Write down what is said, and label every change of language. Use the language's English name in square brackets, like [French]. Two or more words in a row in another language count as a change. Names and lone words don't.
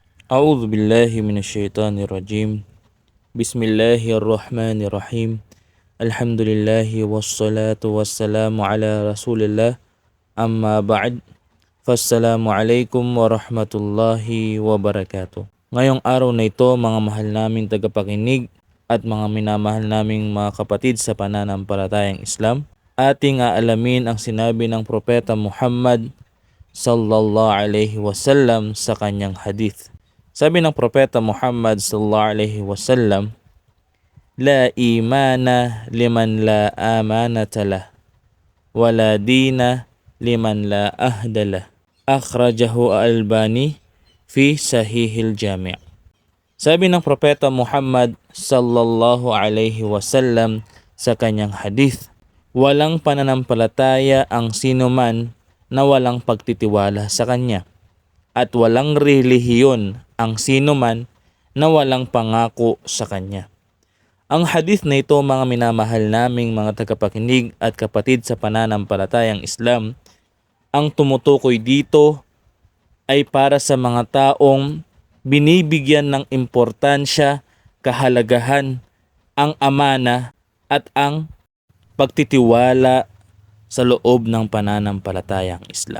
[Arabic] أعوذ بالله من الشيطان الرجيم بسم الله الرحمن الرحيم. الحمد لله والصلاة والسلام على رسول الله. أما بعد. فالسلام عليكم ورحمة الله وبركاته. [Filipino] Ngayong araw na ito, mga mahal naming tagapakinig at mga minamahal naming mga kapatid sa pananampalatayang Islam, ating aalamin ang sinabi ng Propeta Muhammad [Arabic] صلى الله عليه وسلم [Filipino] sa kanyang hadith. Sabi ng Propeta Muhammad [Arabic] صلى الله عليه وسلم, "لا إيمان لمن لا أمانة له ولا دين لمن لا عهد له." أخرجه الألباني في صحيح الجامع'. [Filipino] Sabi ng Propeta Muhammad [Arabic] صلى الله عليه وسلم [Filipino] sa kanyang hadith, walang pananampalataya ang sinuman na walang pagtitiwala sa kanya, at walang relihiyon ang sinuman na walang pangako sa kanya. Ang hadith na ito, mga minamahal naming mga tagapakinig at kapatid sa pananampalatayang Islam, ang tumutukoy dito ay para sa mga taong binibigyan ng importansya, kahalagahan, ang amana at ang pagtitiwala sa loob ng pananampalatayang Islam.